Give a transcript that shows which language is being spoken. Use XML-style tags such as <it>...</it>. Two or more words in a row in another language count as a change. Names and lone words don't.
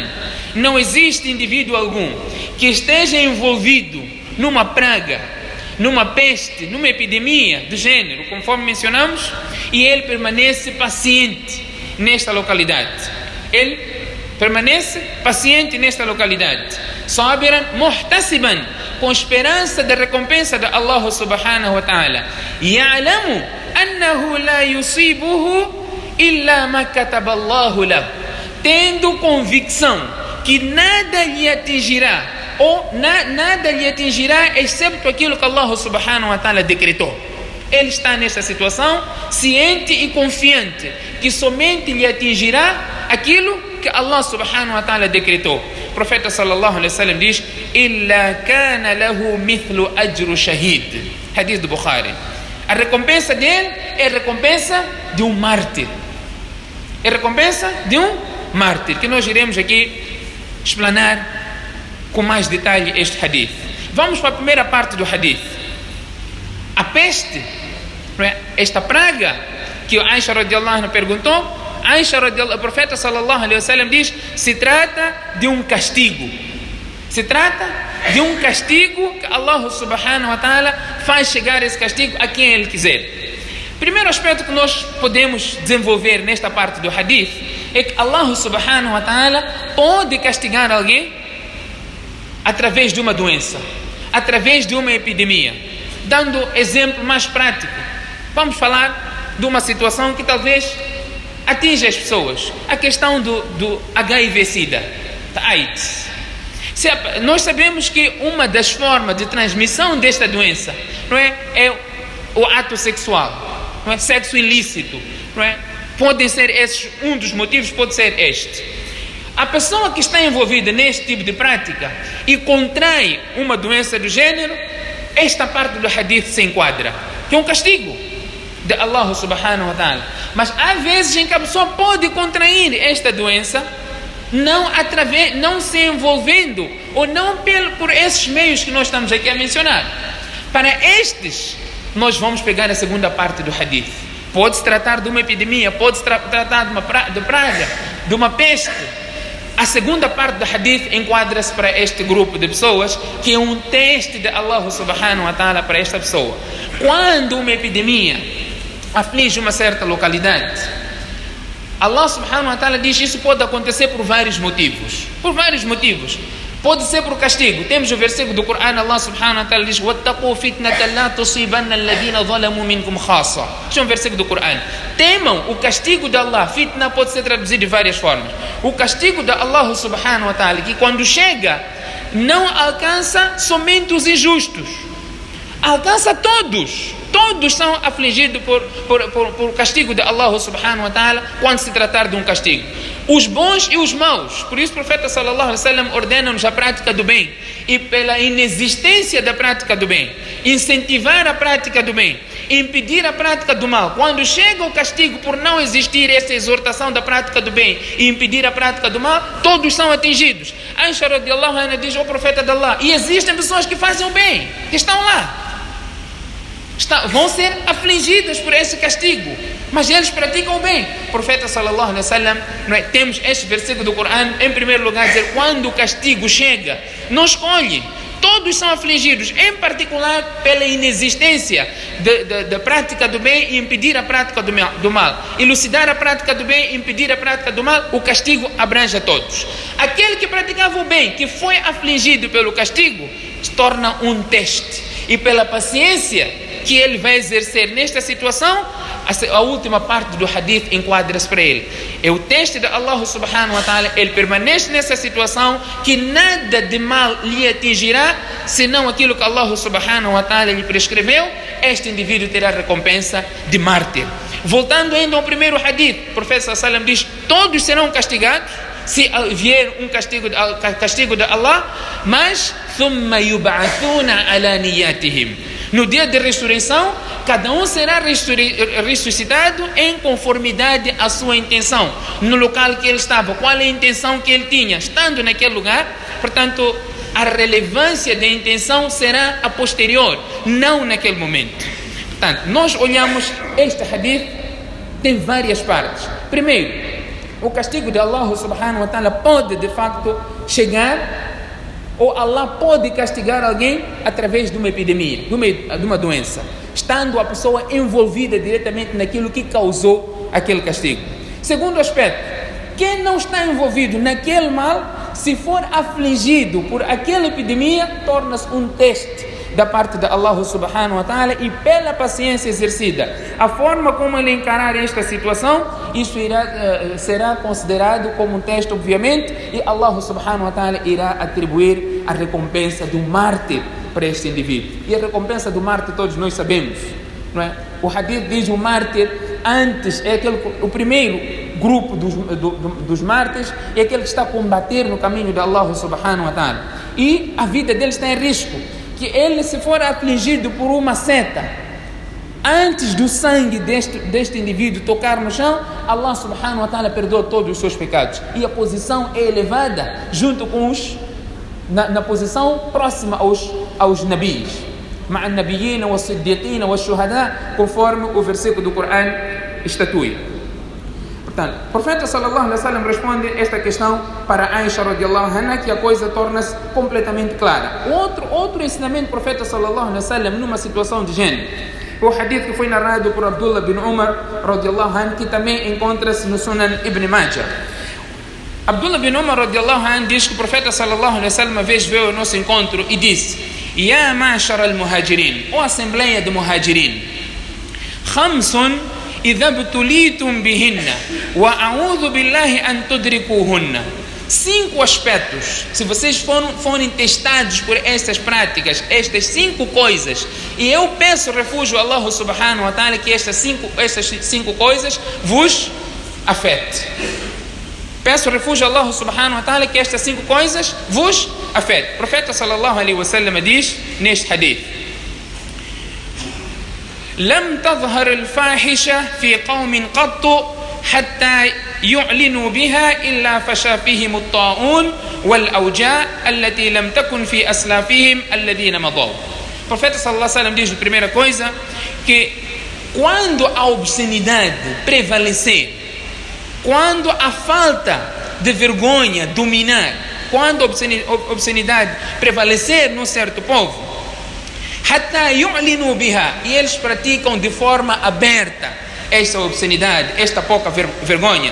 <pt>Não existe indivíduo algum que esteja envolvido numa praga, numa peste, numa epidemia do gênero, conforme mencionamos, e ele permanece paciente nesta localidade. Ele permanece paciente nesta localidade.</pt> <ar>صابرا محتسبا,</ar> <pt>com esperança da recompensa de Allah</pt> <ar>سبحانه وتعالى. يعلم أنه لا يصيبه إلا ما كتبه الله له.</ar> <pt>Tendo convicção que nada lhe atingirá, ou nada lhe atingirá excepto aquilo que Allah</pt> <ar>سبحانه وتعالى</ar> <pt>decretou. Ele está nessa situação ciente e confiante que somente lhe atingirá aquilo que Allah</pt> <ar>سبحانه وتعالى</ar> <pt>decretou. O profeta</pt> <ar>صلى الله عليه وسلم diz: إلا كان له مثل أجر شهيد.</ar> <pt>Hadith do Bukhari. A recompensa dele é a recompensa de um mártir. É a recompensa de um mártir, que nós iremos aqui explanar com mais detalhe este hadith. Vamos para a primeira parte do hadith. A peste, esta praga que Aisha</pt> <ar>رضي الله عنها</ar> <pt>perguntou, o profeta</pt> <ar>صلى الله عليه وسلم</ar> <pt>diz: se trata de um castigo. Se trata de um castigo que Allah</pt> <ar>سبحانه وتعالى</ar> <pt>faz chegar esse castigo a quem Ele quiser. Primeiro aspecto que nós podemos desenvolver nesta parte do hadith é que Allah</pt> <ar>سبحانه وتعالى</ar> <pt>pode castigar alguém através de uma doença, através de uma epidemia. Dando exemplo mais prático, vamos falar de uma situação que talvez atinja as pessoas, a questão do HIV-Sida, da AIDS. Nós sabemos que uma das formas de transmissão desta doença, não é o ato sexual, não é? Sexo ilícito, não é? Podem ser esses, um dos motivos pode ser este. A pessoa que está envolvida neste tipo de prática e contrai uma doença do gênero, esta parte do hadith se enquadra, que é um castigo de Allah</pt> <ar>سبحانه وتعالى.</ar> <pt>Mas há vezes em que a pessoa pode contrair esta doença não se envolvendo, ou não por esses meios que nós estamos aqui a mencionar. Para estes, nós vamos pegar a segunda parte do hadith. Pode-se tratar de uma epidemia, pode-se tratar de praga, de uma peste. A segunda parte do hadith enquadra-se para este grupo de pessoas, que é um teste de Allah</pt> <ar>سبحانه وتعالى</ar> <pt>para esta pessoa. Quando uma epidemia aflige uma certa localidade, Allah</pt> <ar>سبحانه وتعالى</ar> <pt>diz que isso pode acontecer por vários motivos. Por vários motivos. Pode ser por castigo. Temos o versículo do Corão,</pt> <ar>Allah سبحانه وتعالى diz: وَاتَّقُوا فِتْنَةً لَا تُصِيبَنَّ الَّذِينَ ظَلَمُوا مِنْكُمْ خَاصَّةً.</ar> <pt>Este é um versículo do Corão. Temam o castigo de Allah. Fitna pode ser traduzido de várias formas. O castigo de Allah</pt> <ar>سبحانه وتعالى,</ar> <pt>que quando chega, não alcança somente os injustos, alcança todos. Todos são afligidos por castigo de Allah</pt> <ar>سبحانه وتعالى</ar> <pt>quando se tratar de um castigo. Os bons e os maus. Por isso o profeta</pt> <ar>صلى الله عليه وسلم</ar> <pt>ordena-nos a prática do bem. E pela inexistência da prática do bem, incentivar a prática do bem, impedir a prática do mal. Quando chega o castigo por não existir essa exortação da prática do bem e impedir a prática do mal, todos são atingidos. Aisha</pt> <ar>رضي الله عنها</ar> <pt>diz ao profeta de Allah: e existem pessoas que fazem o bem, que estão lá, vão ser afligidas por esse castigo, mas eles praticam o bem. O profeta</pt> <ar>صلى الله عليه وسلم,</ar> <pt>temos este versículo do Corão, em primeiro lugar, dizer: quando o castigo chega, não escolhe, todos são afligidos, em particular pela inexistência da prática do bem e impedir a prática do mal. Elucidar a prática do bem e impedir a prática do mal, o castigo abrange a todos. Aquele que praticava o bem, que foi afligido pelo castigo, se torna um teste, e pela paciência que ele vai exercer nesta situação, a última parte do hadith enquadra-se para ele. É o teste de Allah</pt> <ar>سبحانه وتعالى.</ar> <pt>Ele permanece nessa situação que nada de mal lhe atingirá, senão aquilo que Allah</pt> <ar>سبحانه وتعالى</ar> <pt>lhe prescreveu. Este indivíduo terá recompensa de mártir. Voltando ainda ao primeiro hadith, o profeta</pt> <ar>صلى الله عليه وسلم</ar> <pt>diz: todos serão castigados se vier um castigo de Allah, mas</pt> <ar>ثم يبعثون على نياتهم.</ar> <pt>No dia de ressurreição, cada um será ressuscitado em conformidade à sua intenção, no local que ele estava, qual é a intenção que ele tinha, estando naquele lugar. Portanto, a relevância da intenção será a posterior, não naquele momento. Portanto, nós olhamos este hadith, tem várias partes. Primeiro, o castigo de Allah</pt> <ar>سبحانه وتعالى</ar> <pt>pode de facto chegar, ou Allah pode castigar alguém através de uma epidemia, de uma doença, estando a pessoa envolvida diretamente naquilo que causou aquele castigo. Segundo aspecto, quem não está envolvido naquele mal, se for afligido por aquela epidemia, torna-se um teste da parte de Allah</pt> <ar>سبحانه وتعالى,</ar> <pt>e pela paciência exercida, a forma como ele encarar esta situação, isso será considerado como um teste, obviamente, e Allah</pt> <ar>سبحانه وتعالى</ar> <pt>irá atribuir a recompensa do mártir para este indivíduo. E a recompensa do mártir todos nós sabemos, não é? O hadith diz: o mártir antes é o primeiro grupo dos mártires, é aquele que está a combater no caminho de Allah</pt> <ar>سبحانه وتعالى,</ar> <pt>e a vida dele está em risco, que ele, se for afligido por uma seta, antes do sangue deste indivíduo tocar no chão, Allah</pt> <ar>سبحانه وتعالى</ar> <pt>perdoa todos os seus pecados, e a posição é elevada junto com na posição próxima aos nabis,</pt> <ar>مع النبيين والصديقين والشهداء,</ar> <pt>conforme o versículo do Corão estatui. Portanto, o profeta</pt> <ar>صلى الله عليه وسلم</ar> <pt>responde esta questão para Aisha</pt> <ar>رضي الله عنها,</ar> <pt>que a coisa torna-se completamente clara. Outro ensinamento do profeta</pt> <ar>صلى الله عليه وسلم</ar> <pt>numa situação de gênero, o hadith que foi narrado por Abdullah bin Umar</pt> <ar>رضي الله عنه,</ar> <pt>que também encontra-se no Sunan Ibn Majah. Abdullah bin Umar</pt> <ar>رضي الله عنه</ar> <pt>diz que o profeta</pt> <ar>صلى الله عليه وسلم</ar> <pt>uma vez veio ao nosso encontro e disse:</pt> <ar>يا معشر المهاجرين,</ar> <pt>ou assembleia de</pt> <ar>المهاجرين خمس إذا ابتليتم بهن وأعوذ بالله أن تدركوهن.</ar> <pt>5 aspectos, se vocês forem testados por estas práticas, estas 5 coisas, e eu peço refúgio a Allah</pt> <ar>سبحانه وتعالى</ar> <pt>que estas 5 coisas vos afete. Peço refúgio a Allah</pt> <ar>سبحانه وتعالى</ar> <pt>que estas 5 coisas vos afete. O profeta</pt> <ar>صلى الله عليه وسلم</ar> <pt>diz neste hadith:</pt> <ar>لم تظهر الفاحشة في قوم قط حتى يعلنوا بها إلا فشى فيهم الطاعون والأوجاع التي لم تكن في أسلافهم الذين مضوا.</ar> <pt>O profeta</pt> <ar>صلى الله عليه وسلم</ar> <pt>diz, a primeira coisa, que quando a obscenidade prevalecer, quando a falta de vergonha dominar, quando a obscenidade prevalecer num certo povo,</pt> <ar>حتى يعلنوا بها,</ar> <pt>e eles praticam de forma aberta esta obscenidade, esta pouca vergonha.</pt>